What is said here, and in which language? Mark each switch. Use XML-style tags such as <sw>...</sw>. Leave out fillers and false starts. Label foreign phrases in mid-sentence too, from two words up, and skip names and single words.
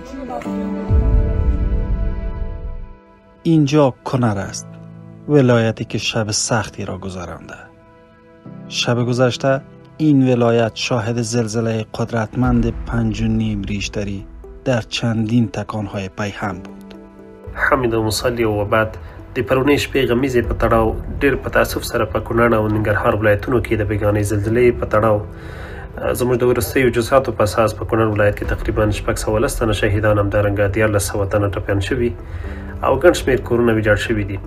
<fa>اینجا کنر است، ولایتی که شب سختی را گذرانده. شب گذشته این ولایت شاهد زلزله قدرتمند 5.5 ریشتری در چندین تکانهای پیهم بود.</fa> <ps>حمید مصلی و بعد د پرونی شپې غمیزې په تړاو ډېر په تاسف سره په کونړ او ننګرهار ولایتونو کې د بیګانۍ زلزلې په تړاو زموږ د وروستیو جزئیاتو په اساس په کونړ ولایت کې تقریبا 610 تنه شهیدان، همدارنګه 1400 تنه ټپیان شوي او ګڼ شمېر کورونه ویجاړ شوي دي.</ps>